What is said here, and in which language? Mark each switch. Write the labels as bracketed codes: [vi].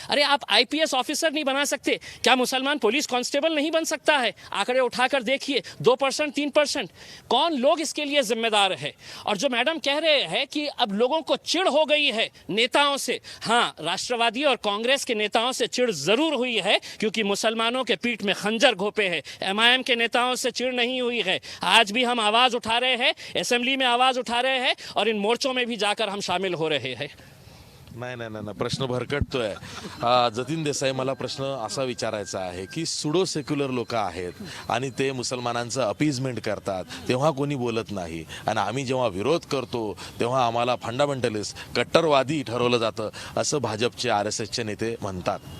[hi] अरे आप IPS officer नहीं बना सकते, क्या मुसलमान पुलिस कांस्टेबल नहीं बन सकता है? आंकड़े उठाकर देखिए, 2%, 3%. कौन लोग इसके लिए जिम्मेदार है? और जो मैडम कह रहे हैं कि अब लोगों को चिढ़ हो गई है नेताओं से, हाँ, राष्ट्रवादी और कांग्रेस के नेताओं से चिढ़ जरूर हुई है, क्योंकि मुसलमानों के पीठ में खंजर घोपे हैं. MIM के नेताओं से चिढ़ नहीं हुई है. आज भी हम आवाज उठा रहे हैं, असेंबली में आवाज उठा रहे हैं और इन मोर्चों में भी जाकर हम शामिल हो रहे हैं. [mr] नाही, प्रश्न भरकटतोय. जतीन देसाई, मला प्रश्न असा विचारायचा आहे की सुडो सेक्युलर लोक आहेत आणि ते मुसलमानांचं अपीजमेंट करतात, तेव्हा कोणी बोलत नाही. आणि आम्ही जेव्हा विरोध करतो तेव्हा आम्हाला फंडामेंटलिस्ट, कट्टरवादी ठरवलं जातं असं भाजपचे RSSचे नेते म्हणतात.